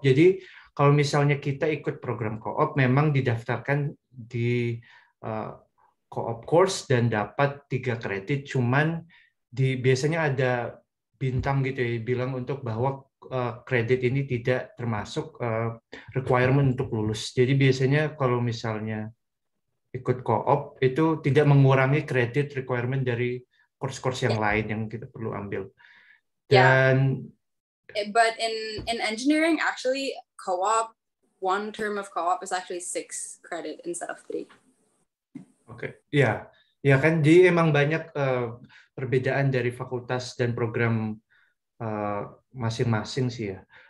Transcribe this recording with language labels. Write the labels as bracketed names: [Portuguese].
[Indonesian] Jadi kalau misalnya kita ikut program co-op, memang didaftarkan di co-op course dan dapat 3 kredit, cuman biasanya ada bintang gitu ya, bilang untuk bahwa kredit ini tidak termasuk requirement untuk lulus. Jadi biasanya kalau misalnya ikut co-op itu tidak mengurangi kredit requirement dari course-course yang lain yang kita perlu ambil. Dan [English] but in engineering, actually co-op, one term of co-op is actually 6 credit instead of 3. [Indonesian] Oke, ya, Ya kan, jadi emang banyak perbedaan dari fakultas dan program masing-masing sih ya.